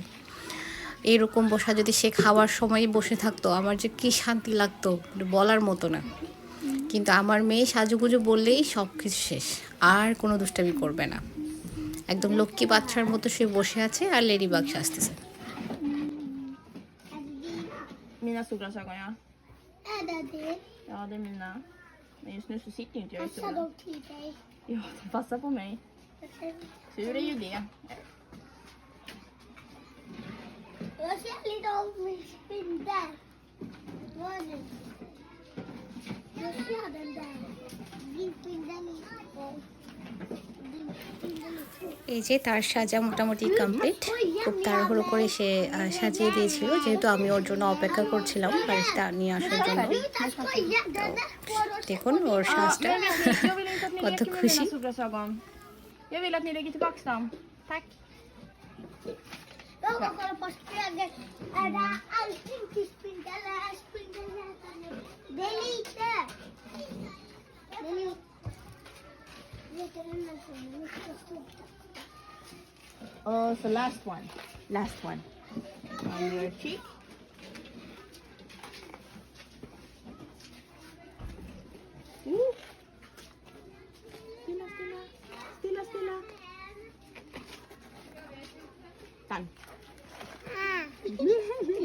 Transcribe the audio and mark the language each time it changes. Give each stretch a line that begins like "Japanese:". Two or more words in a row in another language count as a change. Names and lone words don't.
Bangla: এইরকম বসা যদি সে খাওয়ার সময় বসে থাকতো, আমার যে কী শান্তি লাগতো বলার মতো না। কিন্তু আমার মেয়ে সাজুগুজু বললেই সব কিছু শেষ, আর কোনো দুষ্টামি করবে না। একদম লক্ষ্মী বাচ্চার মতো সে বসে আছে আর লেডিবাগ সাজতেছে।
Swedish: Mina solglasögon, ja. Är det det? Ja, det är mina. Men just nu så sitter ju inte jag i solen. Passar de till dig? Ja, de passar på mig. Tur är ju det. Jag ser lite av min spindel. Vad är det? Jag ser den där. Din spindel är på.
Bangla: এই যে তার সাজা মোটামুটি কমপ্লিট। খুব তাড়াহুড়ো করে সে সাজিয়ে দিয়েছিল, যেহেতু আমি ওর জন্য অপেক্ষা করছিলাম বাড়িটা নিয়ে আসার জন্য। দেখুন ওর সাজটা কত খুশি।
Swedish: Jag vill att ni lägger tillbaka dem. Tack. Jag ska kolla på spegeln. Är det allting till spindel eller är spindeln? Det är lite. Det är lite. Vet du den där som är mycket stor?
English: Oh, so last one. Last one. On your cheek. Ooh.
Swedish: Stilla, stilla. Stilla, stilla. Done.